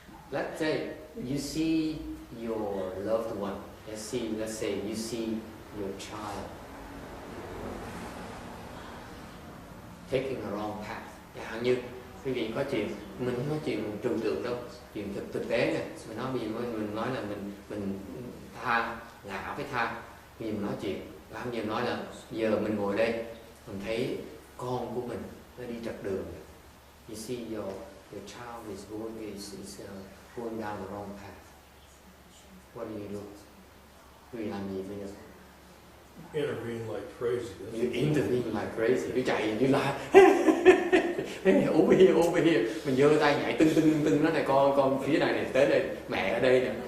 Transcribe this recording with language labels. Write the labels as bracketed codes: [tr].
[en] Let's say you see your loved one. Let's say you see your child taking a wrong path. [vi] Chẳng hạn như quý vị có chuyện, mình không nói chuyện mình trừu tượng đâu, chuyện thực tế nè. Mình nói là mình tha, ngã với tha. Vì mình nói chuyện, làm gì nói là giờ mình ngồi đây, mình thấy con của mình nó đi trật đường. [en] You see your child is going down the wrong path. What do you do? [vi] Quý vị làm gì bây giờ? [en] Intervene like crazy. You intervene like crazy. You [vi] chạy, [en] you [vi] la. [en] Over here. [vi] Mình giơ tay nhảy tưng nó này, con phía này tới đây, mẹ ở đây nè.